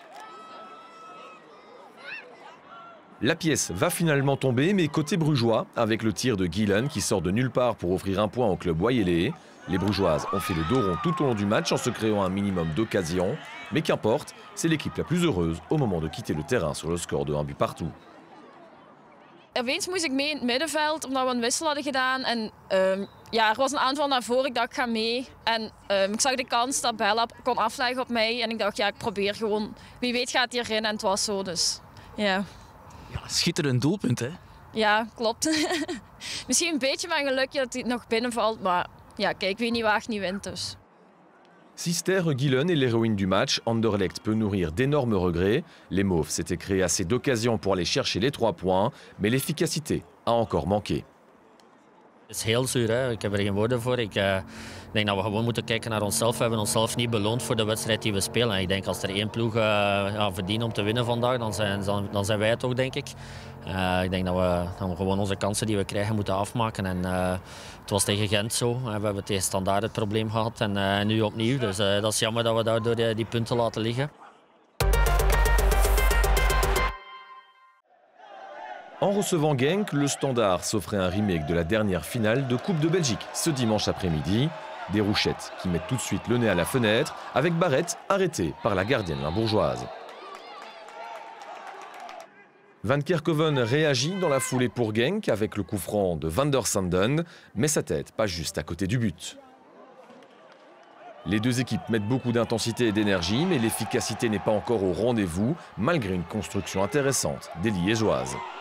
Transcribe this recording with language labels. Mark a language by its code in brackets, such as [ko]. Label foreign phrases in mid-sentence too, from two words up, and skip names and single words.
[fr] La pièce va finalement tomber, mais côté brugeois, avec le tir de Gillen qui sort de nulle part pour offrir un point au club Wayele. Les Brugeoises ont fait le dos rond tout au long du match en se créant un minimum d'occasions, mais qu'importe, c'est l'équipe la plus heureuse au moment de quitter le terrain sur le score de 1 but partout. [nl] Opeens moest ik mee in het middenveld omdat we een wissel hadden gedaan. En er was een aanval naar voren. Ik dacht, ik ga mee. En ik zag de kans dat Bella kon afleggen op mij. En ik dacht, ja, ik probeer gewoon. Wie weet gaat hij erin. En het was zo, dus ja. Ja, schitterend doelpunt, hè? Ja, klopt. Misschien een beetje mijn gelukje dat hij nog binnenvalt. Maar ja, kijk, wie niet waagt, niet wint dus. [fr] Sister Gillen est l'héroïne du match. Anderlecht peut nourrir d'énormes regrets. Les Mauves s'étaient créés assez d'occasions pour aller chercher les 3 points, mais l'efficacité a encore manqué. [nl] Het is heel zuur, hè? Ik heb er geen woorden voor. Ik denk dat we gewoon moeten kijken naar onszelf. We hebben onszelf niet beloond voor de wedstrijd die we spelen. Ik denk als er één ploeg verdient om te winnen vandaag, dan zijn wij het ook, denk ik. Ik denk dat we gewoon onze kansen die we krijgen moeten afmaken. En, het was tegen Gent zo. We hebben tegen Standaard het probleem gehad en nu opnieuw. Dus dat is jammer dat we daardoor die punten laten liggen. [fr] En recevant Genk, le Standard s'offrait un remake de la dernière finale de Coupe de Belgique ce dimanche après-midi. Des rouchettes qui mettent tout de suite le nez à la fenêtre, avec Barrett arrêté par la gardienne limbourgeoise. Van Kerkhoven réagit dans la foulée pour Genk avec le coup franc de Van der Sanden, mais sa tête pas juste à côté du but. Les deux équipes mettent beaucoup d'intensité et d'énergie, mais l'efficacité n'est pas encore au rendez-vous, malgré une construction intéressante des Liégeoises.